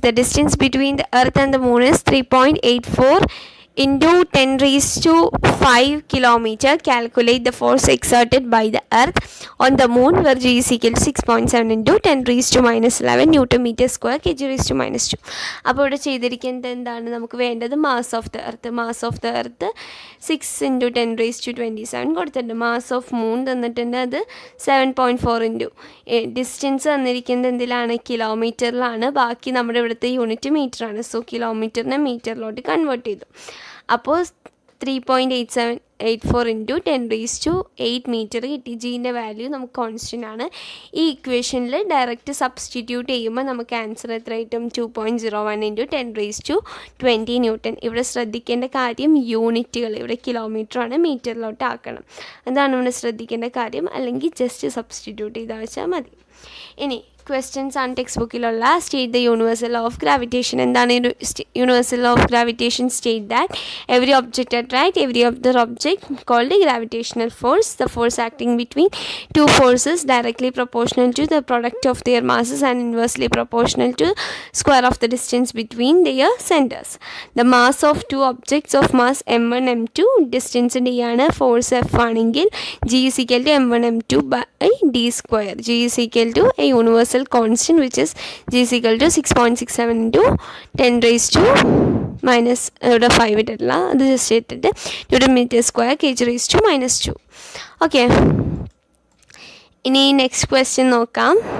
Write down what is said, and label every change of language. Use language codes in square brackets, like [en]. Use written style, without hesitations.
[en] The distance between the earth and the moon is 3.84 into 10⁵ kilometer. Calculate the force exerted by the earth on the moon where G is equal to 6.7 into 10⁻11 Nm² Kg⁻². [ml] അപ്പോൾ ഇവിടെ ചെയ്തിരിക്കുന്നത് എന്താണ്? നമുക്ക് വേണ്ടത് mass of the earth. Mass of the earth 6 × 10⁻27 കൊടുത്തിട്ടുണ്ട്. Mass of moon തന്നിട്ടുണ്ട്, അത് 7.4 into. Distance തന്നിരിക്കുന്നത് എന്തിലാണ്? കിലോമീറ്ററിലാണ്. ബാക്കി നമ്മുടെ ഇവിടുത്തെ യൂണിറ്റ് മീറ്ററാണ്. സോ കിലോമീറ്ററിനെ മീറ്ററിലോട്ട് കൺവേർട്ട് ചെയ്തു. അപ്പോൾ 3.84 × 10⁸ മീറ്റർ കിട്ടി. ജീൻ്റെ വാല്യൂ നമുക്ക് കോൺസ്റ്റൻ്റ് ആണ്. ഈ ഇക്വേഷനിൽ ഡയറക്റ്റ് സബ്സ്റ്റിറ്റ്യൂട്ട് ചെയ്യുമ്പോൾ നമുക്ക് ആൻസർ എത്ര കിട്ടും? 2.01 × 10⁻20 ന്യൂട്ടൺ. ഇവിടെ ശ്രദ്ധിക്കേണ്ട കാര്യം യൂണിറ്റുകൾ, ഇവിടെ കിലോമീറ്ററാണ്, മീറ്ററിലോട്ട് ആക്കണം. അതാണ് ഇവിടെ ശ്രദ്ധിക്കേണ്ട കാര്യം. അല്ലെങ്കിൽ ജസ്റ്റ് സബ്സ്റ്റിറ്റ്യൂട്ട് ചെയ്താൽ വെച്ചാൽ മതി. ഇനി ക്വസ്റ്റ്യൻസ് ആണ് text ബുക്കിലുള്ള. [en] State the universal law of gravitation. എന്താണ് universal law of gravitation? State that every object attract every other object called the gravitational force. The force acting between 2 forces directly proportional to the product of their masses and inversely proportional to square of the distance between their centers. The mass of 2 objects of mass m1 m2, distance d ആണ്, force f ആണെങ്കിൽ G is equal to m1 m2 by d square. G is equal to a universal universal constant, which is g is equal to 6.67 into 10 raised to minus 5 [ml] ഇട്ടിട്ടില്ല, അത് just ഇട്ടിട്ട് [en] Newton metre square kg raised to -2. [ml] Okay, ഇനി next question നോക്കാം.